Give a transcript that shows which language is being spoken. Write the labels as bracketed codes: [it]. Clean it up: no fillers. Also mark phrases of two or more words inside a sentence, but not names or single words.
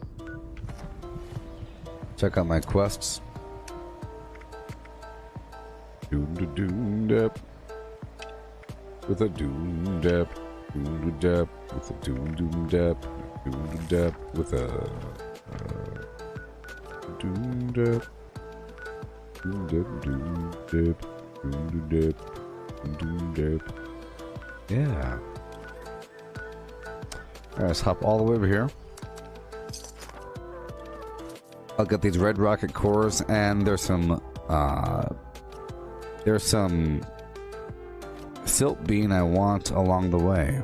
[en] Check out my quests. Doom da doom dap. With a doom dap. Doom da dap. With a doom doom dap. Doom da dap. With a doom dap. Doom dap. Doom dap. Doom da dap. Doom dap. Yeah. Alright, let's hop all the way over here. I'll get these red rocket cores, and there's some silt bean I want along the way.